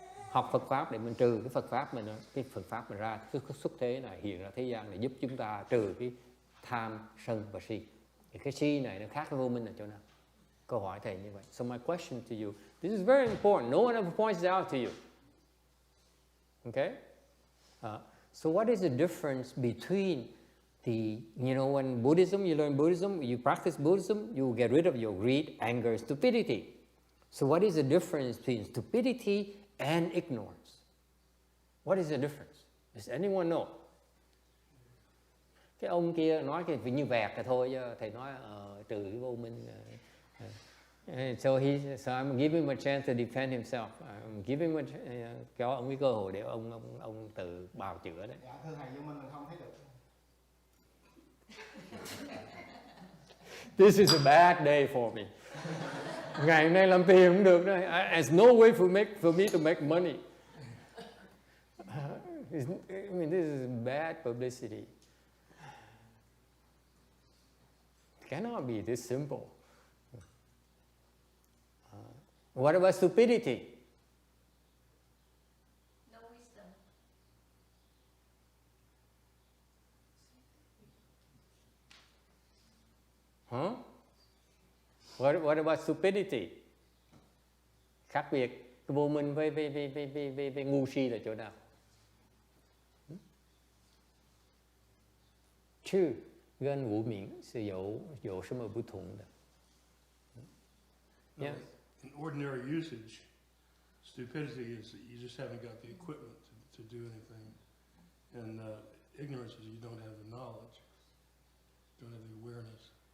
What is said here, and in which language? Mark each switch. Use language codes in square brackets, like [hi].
[vi] Học Phật pháp để mình trừ cái Phật pháp mình, cái Phật pháp mình ra, cái xuất thế này hiện ra thế gian để giúp chúng ta trừ cái tham, sân và si. Thì cái si này nó khác với vô minh ở chỗ nào? Câu hỏi thầy như vậy. [en] So my question to you, this is very important. No one ever points it out to you. Okay? So what is the difference between You know, when Buddhism, you learn Buddhism, you practice Buddhism, you get rid of your greed, anger, stupidity. So what is the difference between stupidity and ignorance? What is the difference? Does anyone know? [vi] Cái ông kia nói cái như vẹt cái thôi chứ thầy nói trừ cái vô minh. [en] So I'm giving him a chance to defend himself. I'm giving him [vi] cho ông cái cơ hội để ông tự bào chữa đấy. Dạ thưa thầy, vô minh mình không thấy được. [en] This is a bad day for me. [vi] Ngày hôm nay làm tiền không được đâu. [en] There's no way for me to make money. I mean, this is bad publicity. It cannot be this simple. What about stupidity? No wisdom. Huh? What about stupidity? [vi] Khác biệt cái vô minh với ngu si là chỗ nào? [zh] Chứ跟无明是有什么不同的？ [en] No, Yeah. in ordinary usage, stupidity is that you just haven't got the equipment to do anything. And ignorance is you don't have the knowledge, don't have the awareness.